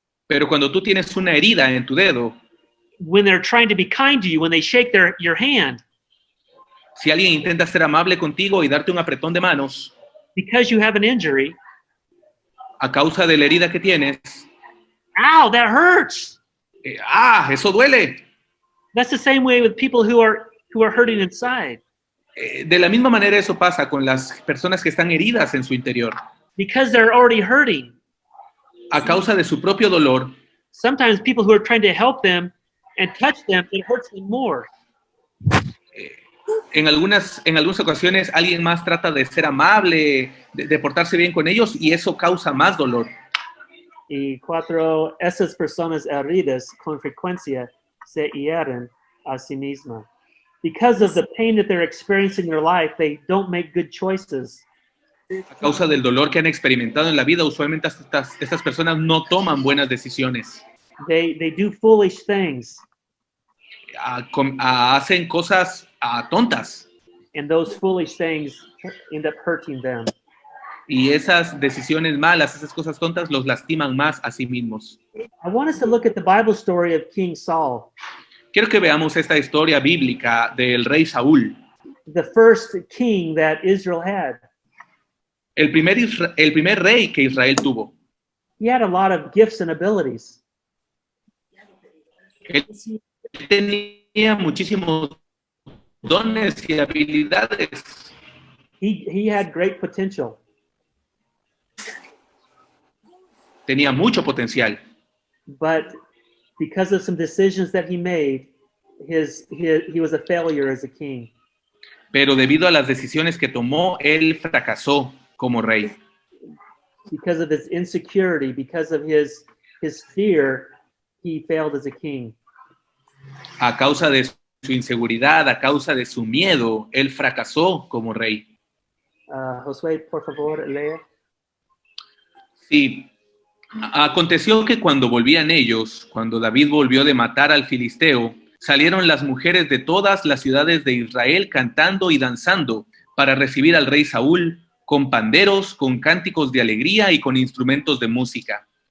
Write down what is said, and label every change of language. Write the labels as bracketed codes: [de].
[es] Pero cuando tú tienes una herida en tu dedo, [en] when they're trying to be kind to you, when they shake your hand, [es] si alguien intenta ser amable contigo y darte un apretón de manos, [en] because you have an injury, [es] a causa de la herida que tienes, [en] ow, that hurts. [es] eso duele. [en] That's the same way with people who are hurting inside. [es] De la misma manera eso pasa con las personas que están heridas en su interior. [en] Because they're already hurting. [es] A causa de su propio dolor, [en] Sometimes people who are trying to help them and touch them, it hurts them more. [es] en algunas ocasiones alguien más trata de ser amable, de portarse bien con ellos y eso causa más dolor. Y 4, esas personas heridas con frecuencia se hieren a sí mismas. [en] Because of the pain that they're experiencing in their life, they don't make good choices. [es] A causa del dolor que han experimentado en la vida, usualmente estas personas no toman buenas decisiones. [en] They do foolish things. [es] Hacen cosas tontas. [en] And those foolish things end up hurting them. [es] Y esas decisiones malas, esas cosas tontas, los lastiman más a sí mismos. [en] I want us to look at the Bible story of King Saul, [es] Quiero que veamos esta historia bíblica del rey Saúl. [en] the first king that Israel had. [es] El primer rey que Israel tuvo. [en] He had a lot of gifts and abilities. [es] Él tenía muchísimos dones y habilidades. [en] He had great potential. [es] Tenía mucho potencial. [en] But because of some decisions that he made, he was a failure as a king. [es] Pero debido a las decisiones que tomó, él fracasó como rey. [en] Because of his insecurity, because of his fear, he failed as a king. [es] A causa de su inseguridad, a causa de su miedo, él fracasó como rey. Josué, por favor, lee. Sí. Aconteció que cuando volvían ellos, cuando David volvió de matar al filisteo, salieron las mujeres de todas las ciudades de Israel cantando y danzando para recibir al rey Saúl, con panderos, con cánticos de alegría y con instrumentos de música.